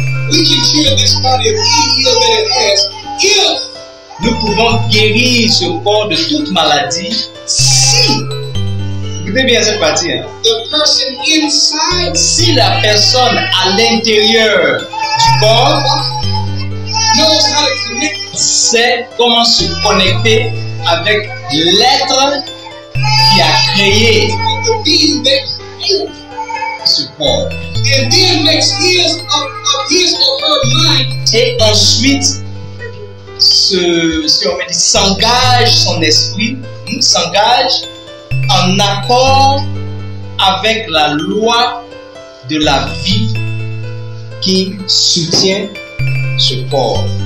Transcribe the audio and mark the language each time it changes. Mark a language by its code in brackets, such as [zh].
[en] We can cure this body of any ill that it has if [fr] Nous pouvons guérir ce corps de toute maladie si, écoutez bien cette partie, hein, [en] the person inside [fr] si la personne à l'intérieur du corps [en] knows how to connect [fr] sait comment se connecter avec l'être qui a créé [en] with the being that created [fr] ce corps. [en] and then makes his or her mind [fr] Et ensuite, si on veut dire, s'engage son esprit, s'engage en accord avec la loi de la vie qui soutient ce corps.